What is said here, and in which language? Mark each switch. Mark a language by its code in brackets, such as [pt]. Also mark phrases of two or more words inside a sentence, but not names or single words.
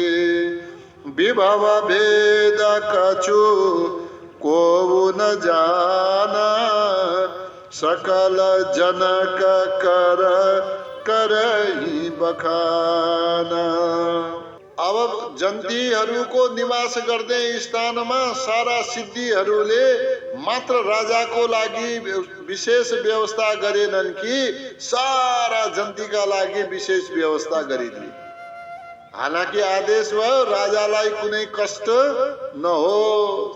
[awa] विभव भेद कछु को न जाना सकल जनक कर करही बखाना। [ne] अब जन्तीहरूको निवास गर्ने स्थानमा सारा सिद्धिहरूले मात्र राजाको लागि विशेष व्यवस्था गरेनन् कि सारा जन्तीका लागि विशेष व्यवस्था गरिदिए। हालाकि आदेश भयो राजालाई कुनै कष्ट नहोस्।